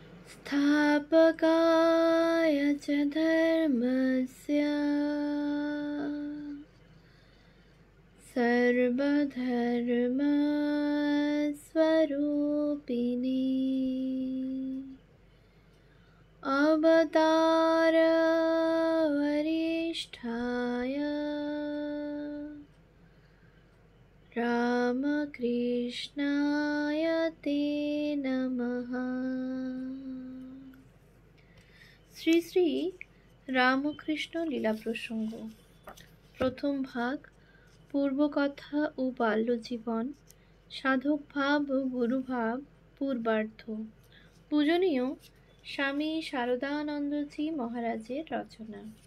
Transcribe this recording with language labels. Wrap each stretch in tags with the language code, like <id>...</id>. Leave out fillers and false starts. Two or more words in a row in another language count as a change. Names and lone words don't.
<sa>स्थापकाय च धर्मस्य सर्वधर्मस्वरूपिणे अवतारवरिष्ठाय रामकृष्णाय ते नमः।</sa> <bn>শ্রী শ্রী রামকৃষ্ণ লীলা প্রসঙ্গ। প্রথম ভাগ, পূর্বকথা ও বাল্যজীবন, সাধক ভাব ও গুরুভাব পূর্বার্ধ। পূজনীয় স্বামী শারদানন্দজি মহারাজের রচনা।</bn>